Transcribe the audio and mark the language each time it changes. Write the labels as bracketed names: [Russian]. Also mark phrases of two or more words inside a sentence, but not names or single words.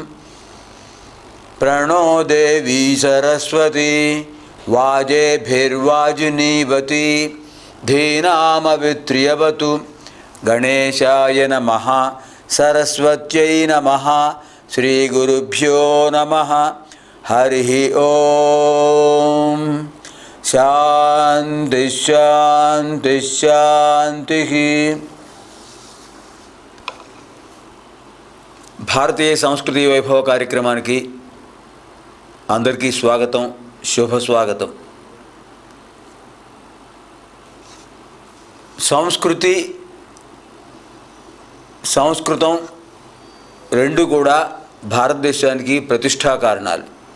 [Sanskrit] प्रणो देवी सरस्वती वाजेभिर्वाजिनीवती धीनामवित्र्यवतु। गणेशाय नमः। सरस्वत्यै नमः। श्री गुरुभ्यो नमः। हरि ओम। शांति शांति शांति। [Telugu] భారతీయ సంస్కృతి వైభవ కార్యక్రమానికి అందరికీ స్వాగతం, శుభ స్వాగతం. సంస్కృతి, సంస్కృతం రెండు కూడా భారతదేశానికి ప్రతిష్టా కారణాలు.